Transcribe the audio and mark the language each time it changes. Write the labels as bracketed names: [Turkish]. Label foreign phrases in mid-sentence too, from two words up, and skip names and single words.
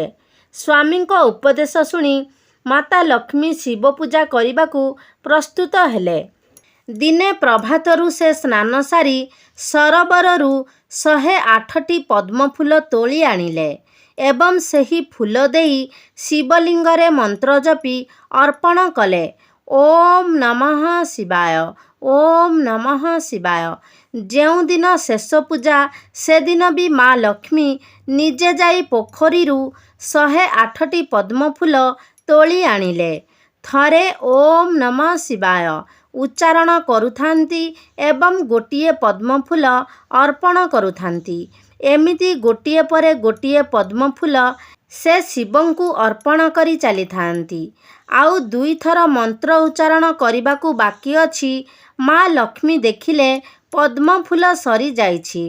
[Odia] ସ୍ୱାମୀଙ୍କ ଉପଦେଶ ଶୁଣି ମାତା ଲକ୍ଷ୍ମୀ ଶିବ ପୂଜା କରିବାକୁ ପ୍ରସ୍ତୁତ ହେଲେ। ଦିନେ ପ୍ରଭାତରୁ ସେ ସ୍ନାନ ସାରି ସରୋବରରୁ 108ଟି ପଦ୍ମଫୁଲ ତୋଳି ଆଣିଲେ ଏବଂ ସେହି ଫୁଲ ଦେଇ ଶିବଲିଙ୍ଗରେ ମନ୍ତ୍ର ଜପି ଅର୍ପଣ କଲେ। [Sanskrit] ओम नमः शिवाय, ओम नमः शिवाय। [Odia] ଯେଉଁ ଦିନ ଶେଷ ପୂଜା ସେ ଦିନ ଭି ମାଁ ଲକ୍ଷ୍ମୀ ନିଜେ ଯାଇ ପୋଖରୀରୁ 108ଟି ପଦ୍ମଫୁଲ ତୋଳି ଆଣିଲେ। ଥରେ [Sanskrit] ओम नमः शिवाय [Odia] ଉଚ୍ଚାରଣ କରୁଥାନ୍ତି ଏବଂ ଗୋଟିଏ ପଦ୍ମଫୁଲ ଅର୍ପଣ କରୁଥାନ୍ତି। ଏମିତି ଗୋଟିଏ ପରେ ଗୋଟିଏ ପଦ୍ମଫୁଲ ସେ ଶିବଙ୍କୁ ଅର୍ପଣ କରି ଚଲି ଥାନ୍ତି। ଆଉ 2 ଥର ମନ୍ତ୍ର ଉଚ୍ଚାରଣ କରିବାକୁ ବାକି ଅଛି। ମାଁ ଲକ୍ଷ୍ମୀ ଦେଖିଲେ ପଦ୍ମଫୁଲ ସରି ଯାଇଛି।